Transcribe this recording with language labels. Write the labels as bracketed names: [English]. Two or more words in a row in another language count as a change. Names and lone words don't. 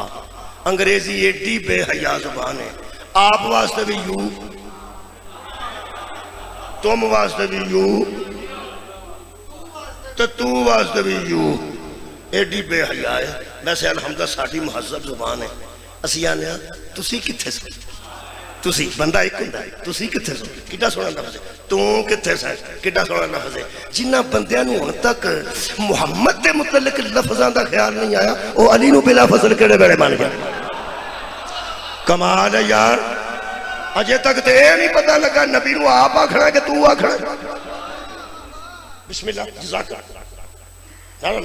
[Punjabi] انگریزی ایڈی بے حیا زبان ہے. آپ واسطے بھی یوں, تم واسطے بھی یوں, تو واسطے بھی یوں. ایڈی بے حیا ہے. ویسے الحمدللہ ساڈی مہذب زبان ہے. اسی آنے تسی کتھے سے, تسی بندہ ایک ہوندا ہے, تسی کتھے سے کڈا سونا لفظ ہے. تو کتھے سے کڈا سونا لفظ ہے. جنہ بندیاں نوں ہن تک محمد دے متعلق لفظاں دا خیال نہیں آیا او علی نو بلا فضل کیڑے ویلے بن گیا. کمال ہے یار. اجے تک تے نہیں پتہ لگا نبی نو آپ آکھنا کہ تو آکھنا. [Arabic] بسم اللہ جزاک اللہ.